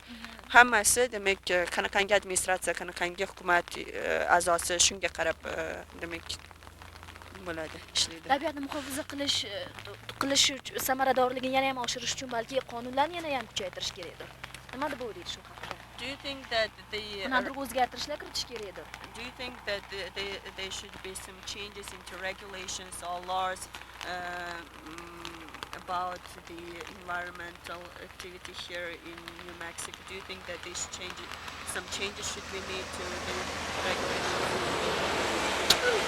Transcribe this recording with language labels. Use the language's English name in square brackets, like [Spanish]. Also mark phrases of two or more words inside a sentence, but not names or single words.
[Uzbek] Hammasi demak qanaqangi administratsiya, qanaqangi hukumat a'zosi shunga qarab demak bo'ladi, ishlaydi. Tabiatni muhofaza qilish samaradorligini yana ham oshirish uchun balki qonunlarni yana ham kuchaytirish kerakdir. Nima deb o'ylaysiz shu haqida? [English] Do you think that [Uzbek] o'zgartirishlar kiritish kerakdir? [English] Do you think that there should be some changes into regulations or laws about the environmental activity here in New Mexico? Do you think that some changes should be made to the regulations?